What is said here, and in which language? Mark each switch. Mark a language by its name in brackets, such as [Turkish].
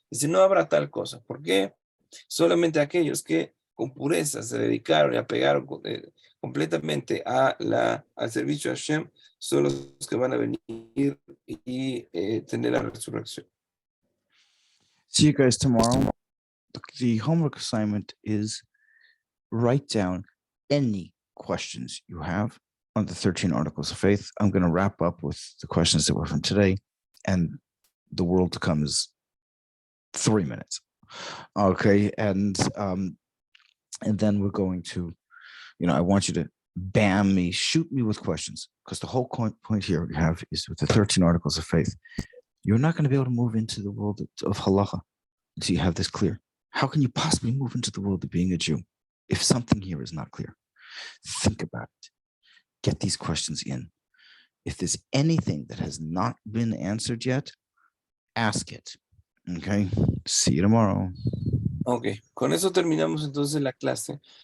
[Spanish] Dice, no habrá tal cosa. ¿Por qué? Solamente aquellos que con pureza se dedicaron y apegaron completamente al servicio de Hashem son los que van a venir y tener la resurrección. [English] See you guys tomorrow. The homework assignment is write down any questions you have on the 13 articles of faith. I'm going to wrap up with the questions that were from today, and the world to come is 3 minutes. Okay, and then we're going to, I want you to shoot me with questions, because the whole point here we have is with the 13 articles of faith, you're not going to be able to move into the world of halacha until you have this clear. How can you possibly move into the world of being a Jew if something here is not clear? Think about it. Get these questions in. If there's anything that has not been answered yet, ask it. Okay, see you tomorrow. [Spanish] Ok, con eso terminamos entonces la clase.